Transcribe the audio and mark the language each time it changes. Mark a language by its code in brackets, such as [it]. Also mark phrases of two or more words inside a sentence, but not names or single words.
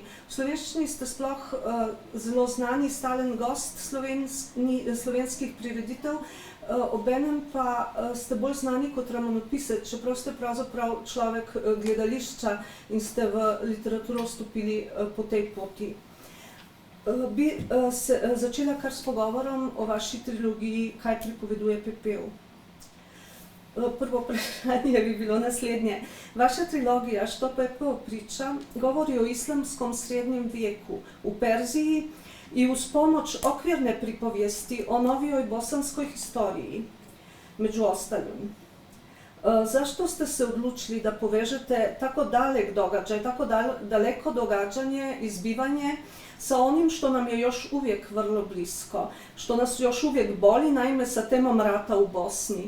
[sl] V slovenščini ste sploh zelo znani stalen gost slovenskih prireditev, obenem pa ste bolj znani kot romanopisec, čeprav ste pravzaprav človek gledališča in ste v literaturo vstopili po tej poti. Bi se začela kar s pogovorom o vaši trilogiji Kaj pripoveduje pepel. Prvo vprašanje bi bilo naslednje. [bs] Vaša trilogija Što pepeo priča govori o islamskom srednjem vijeku u Perziji i uz pomoć okvirne pripovijesti o novijoj bosanskoj historiji, među ostalim. Zašto ste se odlučili da povežete tako dalek događaj, tako daleko događanje i zbivanje sa onim što nam je još uvijek vrlo blisko, što nas još uvijek boli, naime sa temom rata u Bosni?